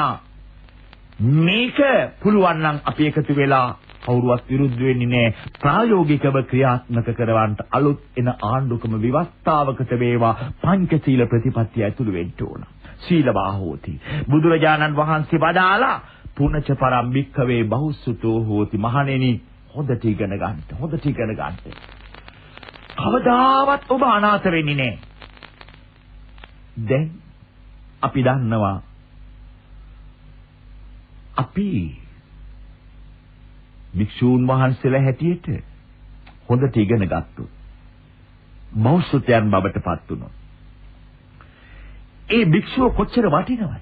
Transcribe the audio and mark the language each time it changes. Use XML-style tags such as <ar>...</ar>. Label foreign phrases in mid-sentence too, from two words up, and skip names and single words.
<si>මේක පුළුවන් නම් අපි එකතු වෙලා කවුරුවත් විරුද්ධ වෙන්නේ නැහැ. ප්‍රායෝගිකව ක්‍රියාත්මක කරවන්න අලුත් එන ආණ්ඩුකම විවස්ථාවකට වේවා පංචශීල ප්‍රතිපත්තිය ඇතුළු වෙන්න ඕන.</si> <pi>සීලවා හෝති.</pi> <si>බුදුරජාණන් වහන්සේ වදාලා</si> <pi>පුනච පරම් භික්ඛවේ බහුසුතෝ හෝති.</pi> <si>මහණෙනි හොඳට ඉගෙන ගන්න. හොඳට ඉගෙන ගන්න. කවදාවත් ඔබ අනාථ වෙන්නේ නැහැ. දැන් අපි දන්නවා අපි භික්ෂූන් වහන්සේලා හැටියට හොඳට ඉගෙන ගත්තොත් බෞද්ධයන් බවට පත් වුණොත් ඒ භික්ෂුව කොච්චර වටිනවද?</si>